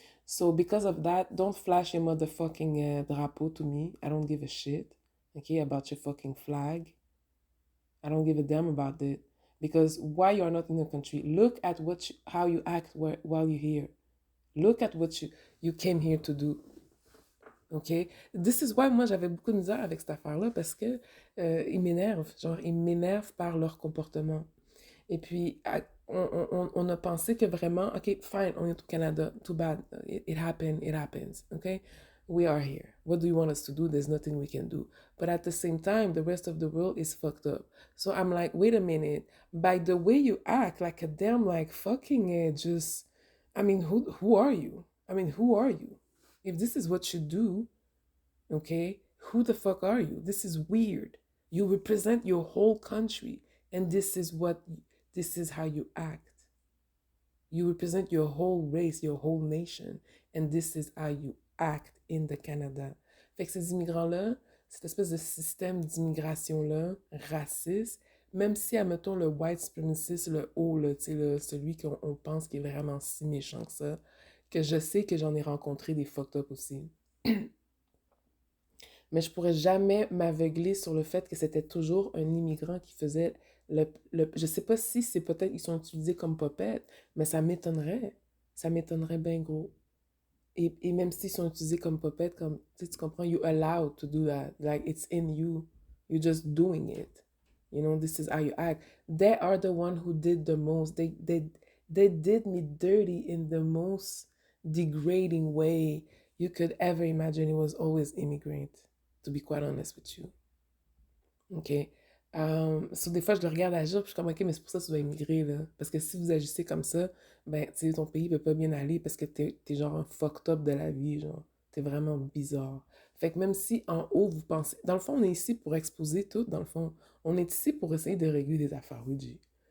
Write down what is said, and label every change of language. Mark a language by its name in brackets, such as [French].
[English] So because of that, don't flash your motherfucking drapeau to me. I don't give a shit, okay, about your fucking flag. I don't give a damn about it. Because why you are not in the country, look at how you act while you're here. Look at what you came here to do. OK? This is why [French] moi j'avais beaucoup de misère avec cette affaire-là parce que ils m'énervent. Genre, ils m'énervent par leur comportement. Et puis, on a pensé que vraiment, [English] OK, fine, [French] on est au Canada. [English] Too bad. It happened. It happens. OK? We are here. What do you want us to do? There's nothing we can do. But at the same time, the rest of the world is fucked up. So I'm like, wait a minute. By the way you act, like a damn, like fucking just, I mean, who are you? I mean, who are you? If this is what you do, okay, who the fuck are you? This is weird. You represent your whole country, and this is how you act. You represent your whole race, your whole nation, and this is how you act in the Canada. [French] Fait que ces immigrants-là, cette espèce de système d'immigration-là, raciste, même si, admettons, le white supremacist, le haut, là, celui qu'on on pense qui est vraiment si méchant que ça, que je sais que j'en ai rencontré des fucked up aussi. Mais je pourrais jamais m'aveugler sur le fait que c'était toujours un immigrant qui faisait je sais pas si c'est peut-être ils sont utilisés comme popettes, mais ça m'étonnerait. Ça m'étonnerait bien gros. Et même s'ils sont utilisés comme popettes, comme, tu comprends, [English] you allowed to do that. Like, it's in you. You're just doing it. You know, this is how you act. They are the one who did the most. They did me dirty in the most degrading way you could ever imagine. It was always immigrant, to be quite honest with you. OK. [French] So des fois, je le regarde agir, puis je suis comme, OK, mais c'est pour ça que tu dois immigrer, là. Parce que si vous agissez comme ça, ben, tu sais, ton pays peut pas bien aller parce que t'es genre un fucked up de la vie, genre. T'es vraiment bizarre. Fait que même si en haut, vous pensez... Dans le fond, on est ici pour exposer tout, dans le fond. On est ici pour essayer de régler des affaires, oui, G.